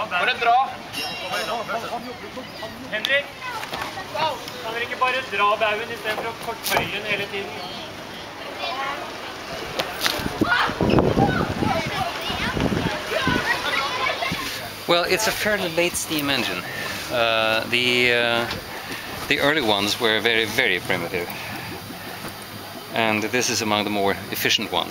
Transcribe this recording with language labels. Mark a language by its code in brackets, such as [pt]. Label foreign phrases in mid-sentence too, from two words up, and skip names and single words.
[no] bare dra? Henrik, kan dere ikke bare dra baugen I stedet for å fortøye den hele tiden? [en] Well, it's a fairly late steam engine. The early ones were very, very primitive. And this is among the more efficient ones.